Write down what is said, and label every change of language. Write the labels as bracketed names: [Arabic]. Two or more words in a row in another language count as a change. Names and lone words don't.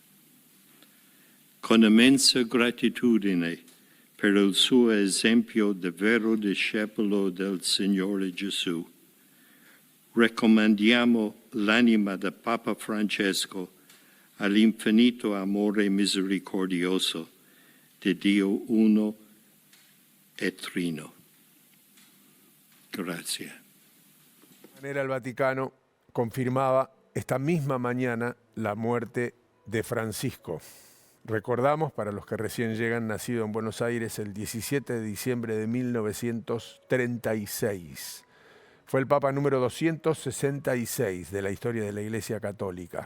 [Italian] Con immensa gratitudine per il suo esempio di vero discepolo del Signore Gesù, raccomandiamo l'anima del Papa Francesco all'infinito amore misericordioso di Dio uno e trino. Grazie. [Spanish] De manera, el Vaticano confirmaba esta misma mañana la muerte de Francisco. Recordamos, para los que recién llegan, nacido en Buenos Aires el 17 de diciembre de 1936. Fue el Papa número 266 de la historia de la Iglesia Católica.